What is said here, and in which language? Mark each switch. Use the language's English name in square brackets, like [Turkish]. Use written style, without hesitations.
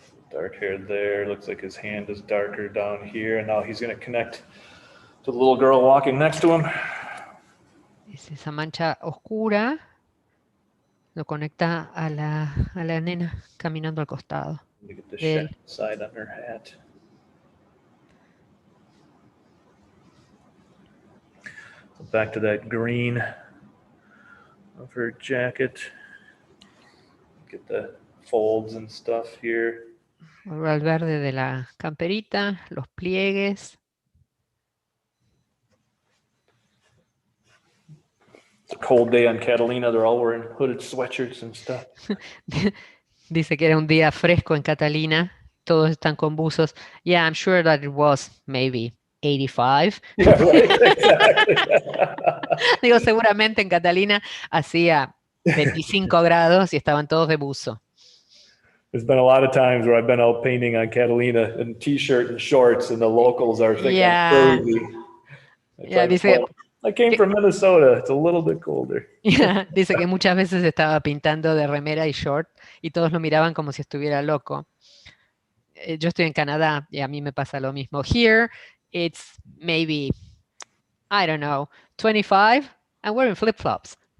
[English] Dark hair there, looks like his hand is darker down here, and now he's going to connect to the little girl walking next to him. [Spanish] Es esa mancha oscura, lo conecta a la nena caminando al costado. [English] Let me get the shadow side on her hat. So back to that green of her jacket. Get the folds and stuff here. [Spanish] Vuelve al verde de la camperita, los pliegues. [English] It's a cold day on Catalina. They're all wearing hooded sweatshirts and stuff. [Spanish] Dice que era un día fresco en Catalina. Todos están con buzos. [English] Yeah, I'm sure that it was maybe 85. Yeah, right. Exactly. [Spanish] Digo, seguramente en Catalina hacía 25 grados y estaban todos de buzo. [English] There's been a lot of times where I've been out painting on Catalina in t-shirt and shorts, and the locals are thinking I'm crazy. It's Yeah, like, [Spanish] dice, [English] well, I came from Minnesota. It's a little bit colder. [Spanish] dice que muchas veces estaba pintando de remera y short y todos lo miraban como si estuviera loco. Yo estoy en Canadá y a mí me pasa lo mismo. [English] Here, it's maybe, I don't know, 25 and we're in flip-flops.